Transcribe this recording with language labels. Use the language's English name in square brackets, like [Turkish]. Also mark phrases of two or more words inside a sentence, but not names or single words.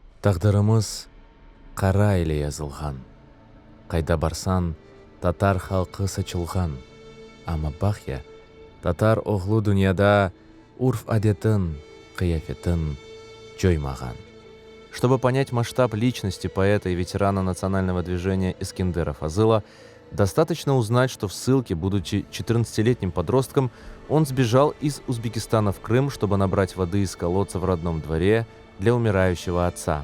[Crimean Tatar] Тағдырымыз қара ile язылған. Қайда барсан, татар халқы сачылған. Ама бахя, татар оғлу дүнияда урф-адетін, қияфетін жоймаған. [Russian] Чтобы понять масштаб личности поэта и ветерана национального движения Эскендера Фазыла, достаточно узнать, что в ссылке, будучи 14-летним подростком, он сбежал из Узбекистана в Крым, чтобы набрать воды из колодца в родном дворе для умирающего отца.